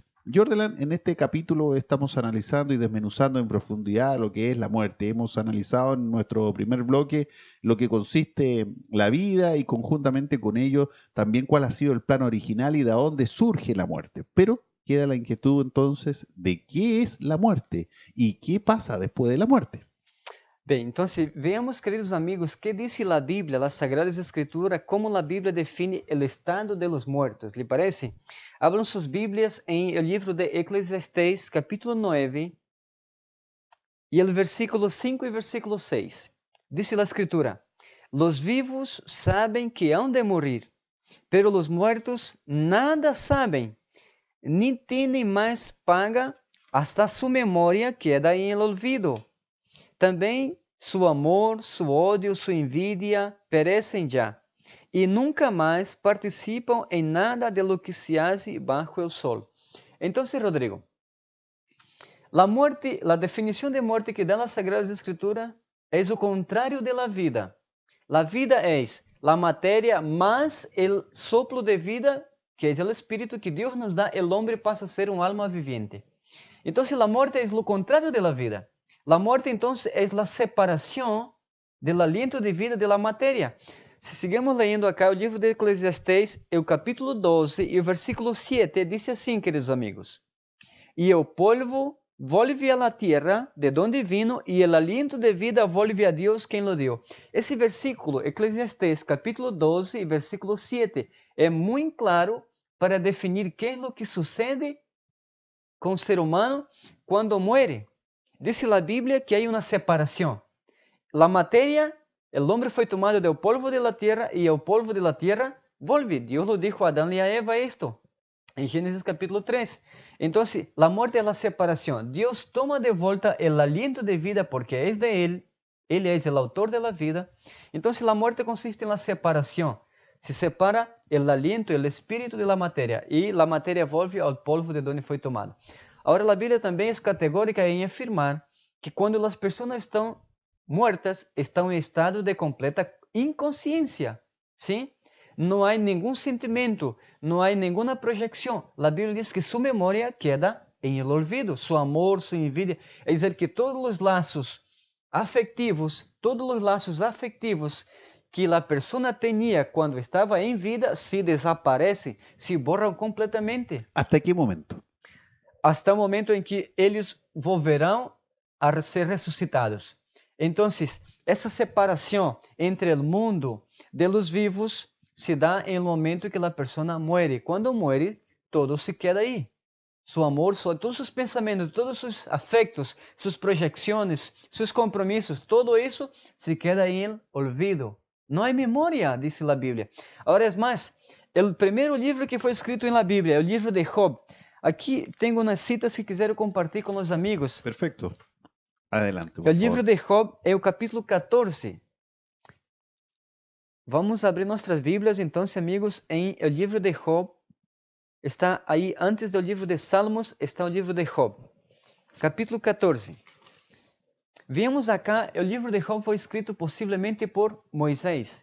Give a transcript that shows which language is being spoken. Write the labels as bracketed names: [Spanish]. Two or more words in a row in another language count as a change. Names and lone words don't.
[Spanish] Jordelan, en este capítulo estamos analizando y desmenuzando en profundidad lo que es la muerte. Hemos analizado en nuestro primer bloque lo que consiste la vida y conjuntamente con ello también cuál ha sido el plan original y de dónde surge la muerte. Pero queda la inquietud entonces de qué es la muerte y qué pasa después de la muerte. [Portuguese] Bem, então veamos, queridos amigos, que diz a Bíblia, a Sagrada Escritura, como a Bíblia define o estado [Spanish] de los muertos. ¿Le parece? [Portuguese] Abram suas Bíblias em o livro de Eclesiastés, capítulo 9, e o versículo 5 e versículo 6. Diz a Escritura: [Spanish] Los vivos sabem que hão de morir, pero los muertos nada sabem, ni tienen mais paga, hasta su memória queda em el olvido. [Portuguese] Também su amor, su ódio, su envidia perecem já, e nunca mais participam em nada [Spanish] de lo que se hace bajo el sol. [Portuguese] Então, Rodrigo, a definição de morte que dá a Sagrada Escritura é o contrário [Spanish] de la vida. [Portuguese] La vida é a matéria mais [Spanish] el soplo de vida, [Portuguese] que é o espírito que Deus nos dá, [Spanish] el hombre passa a ser alma viviente. [Portuguese] Então, a morte é o contrário [Spanish] de la vida. La muerte entonces es la separación del aliento de vida de la materia. Si seguimos leyendo acá el libro de Eclesiastés, el capítulo 12 y el versículo 7, dice así, queridos amigos: Y el polvo vuelve a la tierra de donde vino, y el aliento de vida vuelve a Dios quien lo dio. Ese versículo, Eclesiastés capítulo 12 y versículo 7, es muy claro para definir qué es lo que sucede con el ser humano cuando muere. [Portuguese] Dice a Bíblia que há uma separação. A matéria, o homem foi tomado do [Spanish] polvo de la tierra [Portuguese] e o [Spanish] polvo de la tierra volve. [Portuguese] Deus [Spanish] lo dijo [Portuguese] a Adán e a Eva esto, em Gênesis capítulo 3. Então, a morte é a separação. Deus toma de volta o aliento de vida porque é de Ele. Ele é o autor da vida. Então, a morte consiste na separação. Se separa o aliento, o espírito da matéria, e a matéria volve ao polvo de onde foi tomado. Agora, a Bíblia também é categórica em afirmar que quando as pessoas estão muertas, estão em estado de completa inconsciência. [Spanish] ¿Sí? [Portuguese] Não há nenhum sentimento, não há nenhuma projeção. A Bíblia diz que sua memória queda em [Spanish] el olvido, [Portuguese] seu amor, sua envidia. É dizer, que todos os laços afetivos que a pessoa tinha quando estava em vida se desaparecem, se borram completamente. [Spanish] ¿Hasta qué momento? [Portuguese] Hasta o momento em que eles volverão a ser ressuscitados. Então, essa separação entre o mundo [Spanish] de los vivos [Portuguese] se dá em [Spanish] el momento [Portuguese] que a pessoa muere. Quando muere, todo se queda aí. Seu amor, todos os pensamentos, todos os afectos, suas projeções, seus compromissos, todo isso se queda em [Spanish] el olvido. [Portuguese] Não há memória, diz a Bíblia. Agora, é mais, o primeiro livro que foi escrito na Bíblia é o livro de Job. Aqui tenho umas citas que quero compartilhar com os amigos. [Spanish] Perfecto. Adelante, por [Portuguese] O [Spanish] favor. [Portuguese] livro de Job é o capítulo 14. Vamos abrir nossas Bíblias, então, amigos, em o livro de Job. Está aí, antes do livro de Salmos, está o livro de Job. Capítulo 14. Vemos acá, o livro de Job foi escrito possivelmente por Moisés.